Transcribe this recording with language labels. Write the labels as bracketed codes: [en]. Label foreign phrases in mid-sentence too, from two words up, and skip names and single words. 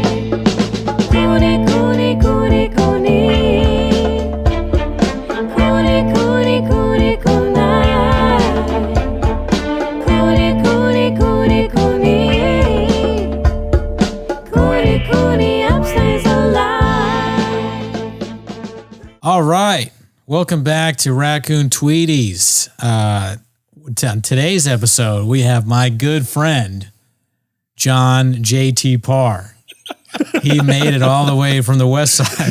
[en] Cooney, Cooney, Cooney, Cooney. Cooney, Cooney, Cooney, Cooney. Cooney, Cooney, Cooney, Cooney. Cooney, Cooney, upstays alive. All right. Welcome back to Raccoon Tweeties. On today's episode, we have my good friend, John JT Parr. He made it all the way from the west side.